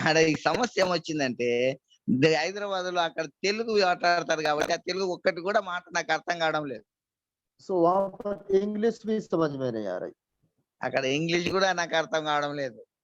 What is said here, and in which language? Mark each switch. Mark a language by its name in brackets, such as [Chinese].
[Telugu] ఈ సమస్య ఏమొచ్చిందంటే, హైదరాబాద్ లో అక్కడ తెలుగు మాట్లాడతారు కాబట్టి ఆ తెలుగు ఒక్కటి కూడా మాట నాకు అర్థం కావడం లేదు. [Hindi] सो वहां पर इंग्लिश भी समझ में नहीं आ रही। [Telugu] అక్కడ ఇంగ్లీష్ కూడా నాకు అర్థం కావడం లేదు.